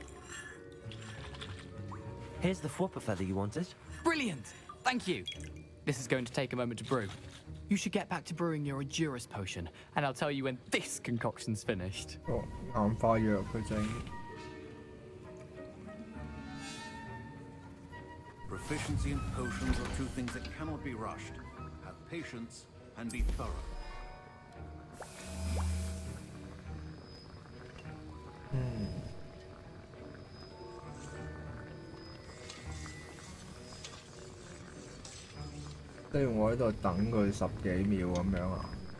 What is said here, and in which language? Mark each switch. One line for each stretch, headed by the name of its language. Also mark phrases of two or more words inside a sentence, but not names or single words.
English: Here's the Whooper feather you wanted. Brilliant! Thank you. This is going to take a moment to brew. You should get back to brewing your Edurus potion, and I'll tell you when this concoction's finished.
Cantonese: 哦，硬化藥佢整。
English: Proficiency in potions are two things that cannot be rushed. Have patience and be thorough.
Cantonese: 即係我喺度等佢10幾秒咁樣啊！